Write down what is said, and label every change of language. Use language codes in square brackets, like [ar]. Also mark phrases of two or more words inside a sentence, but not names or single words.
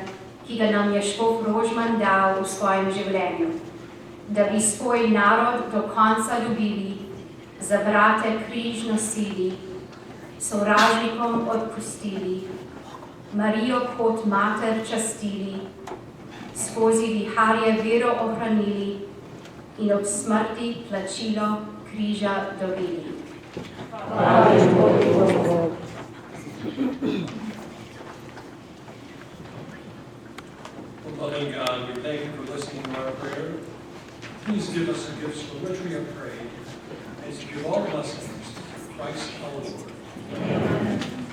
[sl] ki ga nam je škof Rožman dal v svojem življenju, da bi svoj narod do konca ljubili, za brate križ nosili, sovražnikom odpustili, Marijo kot mater častili, skozi viharje vero ohranili in ob smrti plačilo križa dobili. Hvala Božji Bog. [en] Loving God, we thank you for listening to our prayer. Please give us the gifts for which we have prayed, and to give all blessings through Christ our Lord. Amen.